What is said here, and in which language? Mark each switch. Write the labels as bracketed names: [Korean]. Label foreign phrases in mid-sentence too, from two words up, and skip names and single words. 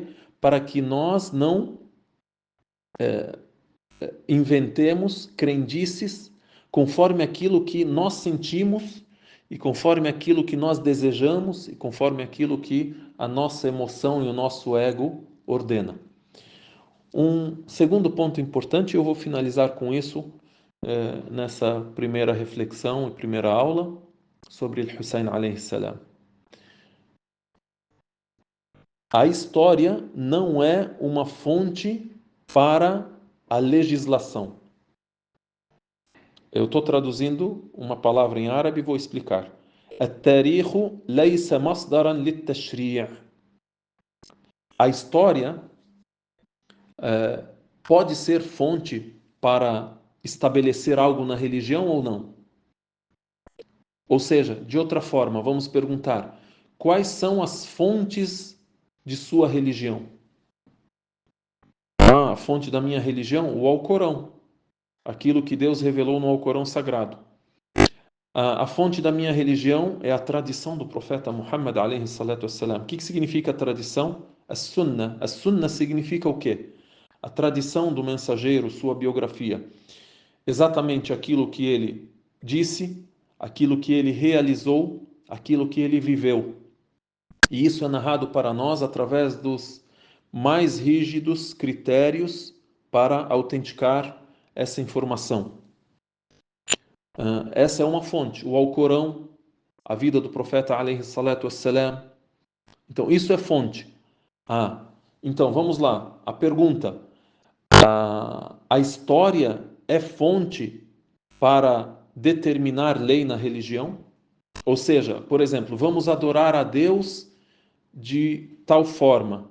[Portuguese] Para que nós não inventemos crendices conforme aquilo que nós sentimos e conforme aquilo que nós desejamos e conforme aquilo que a nossa emoção e o nosso ego ordena. Um segundo ponto importante, eu vou finalizar com isso nessa primeira reflexão e primeira aula sobre Hussein [Arabic] عليه السلام. [Portuguese] A história não é uma fonte para a legislação. Eu estou traduzindo uma palavra em árabe e vou explicar. [Arabic] التاريخ ليس مصدرا للتشريع. [Portuguese] A história pode ser fonte para estabelecer algo na religião ou não? Ou seja, de outra forma, vamos perguntar: quais são as fontes de sua religião? A fonte da minha religião? O Alcorão. Aquilo que Deus revelou no Alcorão Sagrado. A fonte da minha religião é a tradição do profeta Muhammad [Arabic] عليه الصلاة والسلام. [Portuguese] O que significa tradição? As-Sunnah. As-Sunnah significa o quê? A tradição do mensageiro, sua biografia. Exatamente aquilo que ele disse, aquilo que ele realizou, aquilo que ele viveu. E isso é narrado para nós através dos mais rígidos critérios para autenticar essa informação. Essa é uma fonte, o Alcorão, a vida do profeta [Arabic] عليه الصلاة والسلام. [Portuguese] Então isso é fonte. Então, vamos lá. A pergunta: a história é fonte para determinar lei na religião? Ou seja, por exemplo, vamos adorar a Deus de tal forma.